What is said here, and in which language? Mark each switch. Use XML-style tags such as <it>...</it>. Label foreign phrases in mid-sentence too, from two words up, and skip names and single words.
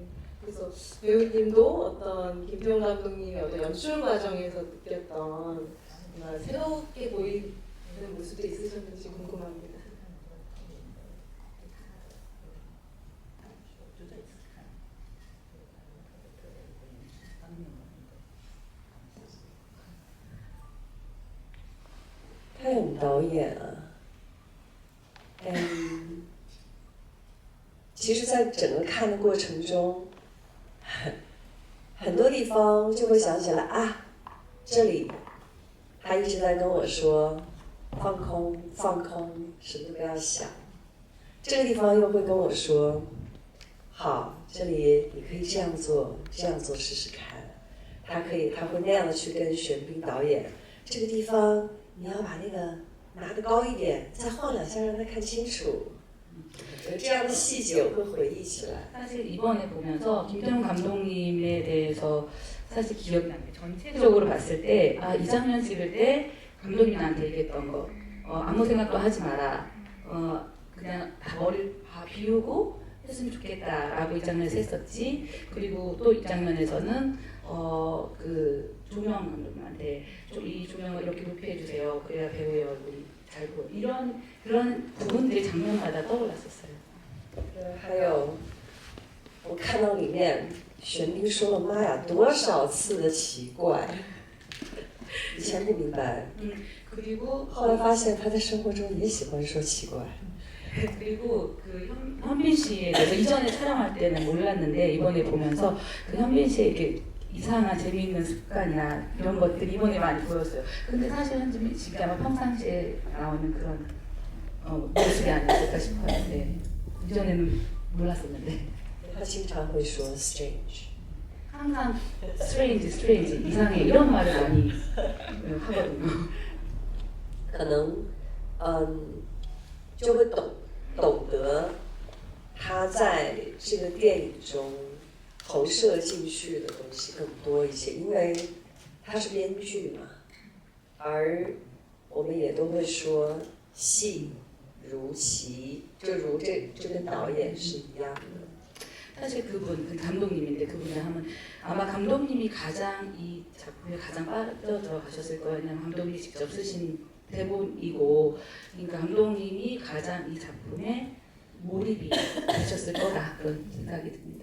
<ko>그래서 배우님도 어떤 김태용 감독님의 어떤 연출 과정에서 느꼈던 정말 새롭게 보이는 모습도 있으셨는지 궁금합니다.</ko> <zh>태용 导演啊，其实，在整个看的过程中，很多地方就会想起来啊，这里他一直在跟我说放空，放空，什么都不要想。这个地方又会跟我说，好，这里你可以这样做，这样做试试看。他会那样的去跟玄彬导演，这个地方你要把那个拿得高一点，再晃2下让他看清楚。这样的细节我会回忆起来。</zh> <ko>사실 이번에 보면서 김태용 감독님에 대해서 사실 기억이 나는 게 전체적으로 봤을 때 이 장면 찍을 때 감독님이 나한테 얘기했던 거 아무 생각도 하지 마라 그냥 다 머리를 비우고 했으면 좋겠다라고 이 장면에서 했었지. 그리고 또 이 장면에서는 그 조명 감독님한테 이 조명을 이렇게 높이 해주세요. 그래야 배우의 얼굴이 잘 보여. 이런 그런 부분들이 장면마다 떠올랐었어요.</ko> <zh>还有，我看到里面玄彬说了妈呀多少次的奇怪，以前不明白，</zh> <ko>그리고</ko> <zh>后来发现他在生活中也喜欢说奇怪。</zh> <ko>그리고 그 현빈 씨에 대해서 이전에 촬영할 때는 몰랐는데 이번에 보면서 그 현빈 씨의 이렇게 이상한 재미있는 습관이나 이런 것들이 이번에 많이 보였어요. 근데 사실 현빈 씨가 아마 평상시에 나오는 그런 모습이 아니었을까 싶어요. 네. 이전에는 몰랐었는데.</ko> <zh>他经常会说 strange。</zh> <ko>항상 strange 이상해 이런 말을 많이 하거든요.</ko> <zh>可能就会懂得他在这个电影中投射进去的东西更多一些，因为他是编剧嘛，而我们也都会说戏如棋，就如这跟导演是一样的。</zh> <ko>사실 그분 감독님인데 그분을 하면 아마 감독님이 가장 이 작품에 가장 빠져 가셨을 거예요. 왜냐면 감독님이 직접 쓰신 대본이고, 그러니까 감독님이 가장 이 작품에 몰입이 되셨을 거다 그런 생각이 듭니다.</ko>